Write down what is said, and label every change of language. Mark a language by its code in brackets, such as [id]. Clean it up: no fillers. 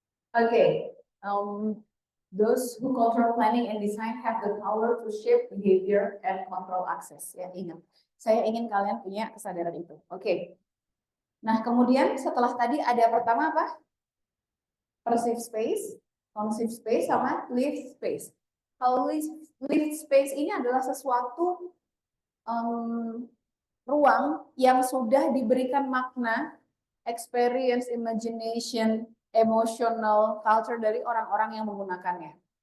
[en] Okay, those who control planning and design have the power to shape behavior and control access. [id] Ya, ingat. Saya ingin kalian punya kesadaran itu. Oke. Nah, kemudian setelah tadi ada pertama apa? [en] Perceived space, conceive space, sama lived space. [id] Kalau lived space ini adalah sesuatu ruang yang sudah diberikan makna, experience, imagination, emotional, culture dari orang-orang yang menggunakannya.